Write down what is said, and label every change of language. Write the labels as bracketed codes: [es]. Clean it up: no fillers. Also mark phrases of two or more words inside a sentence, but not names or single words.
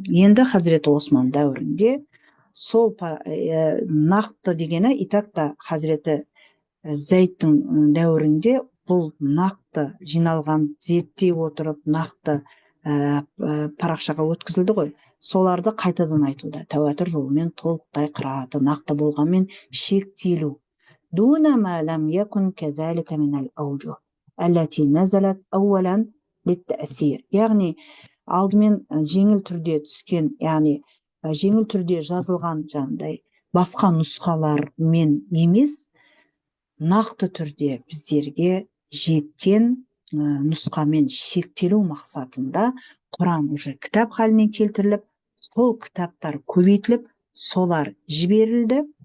[kk] Енді Хазіреті Осман дәуірінде сол нақты дегені итакта Хазіреті Зайдтың дәуірінде бұл нақты жиналған, зерттей отырып нақты парақшаға өткізілді ғой. Соларды қайтадан айтуда. Тәуатір жолымен толықтай қыраты нақты болғанмен шектелу. [ar] دون ما لم يكن كذلك من الأوجه التي نزلت أولا للتيسير. [kk] Яғни алдымен жеңіл түрде түскен, яғни жеңіл түрде жазылған жандай басқа нұсқалармен емес, нақты түрде біздерге жеткен нұсқамен шектелу мақсатында Құран уже кітап халіне келтіріліп, сол кітаптар көбейтіліп, солар жіберілді.